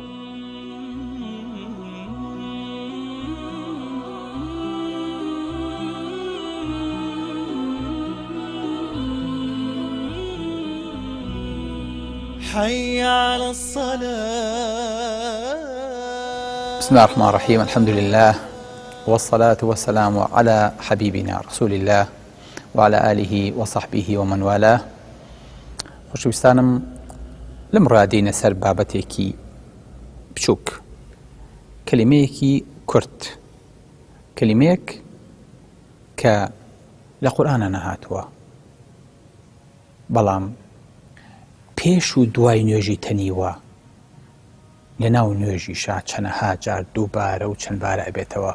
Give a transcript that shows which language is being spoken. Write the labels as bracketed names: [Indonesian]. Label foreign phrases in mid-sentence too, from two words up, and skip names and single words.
[Arabic] حي على الصلاة. بسم الله الرحمن الرحيم. الحمد لله والصلاة والسلام على حبيبنا رسول الله وعلى آله وصحبه ومن والاه. [Central Kurdish] خۆشەویستانم لەم ڕادەینە سەر بابەتێکی بچووک، کەلیمەیەکی کورت، کەلیمەیەک کە لە قورئانە نەهاتووە، بەڵام پێش و دوای نوێژی تەنیوە، لە ناو نوێژیشا چەندەها جار دووبارە و چەند بارە ئەبێتەوە.